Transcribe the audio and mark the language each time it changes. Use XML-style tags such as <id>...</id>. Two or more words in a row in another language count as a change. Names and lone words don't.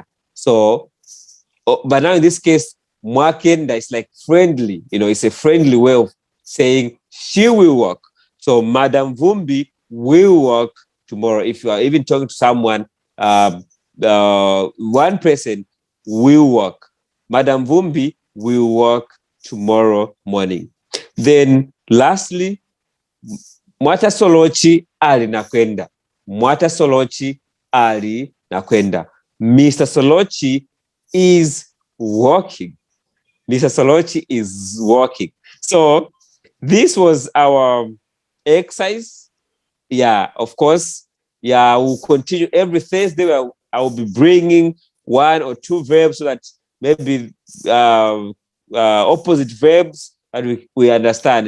<en>So, but now in this case, mwakenda is like friendly, it's a friendly way of saying she will work. So Madam Vumbi will work tomorrow. If you are even talking to someone, one person will work. Madam Vumbi will work tomorrow morning. Then lastly,</en> <bem>Mwata Solochi ali nakwenda. Mwata Solochi ali nakwenda.</bem> <en>Mr. Solochi is working. Mr. Solochi is working. So this was our exercise. Yeah, of course. Yeah, we'll continue every Thursday. I will be bringing 1 or 2 verbs so that maybe opposite verbs that we understand.</en>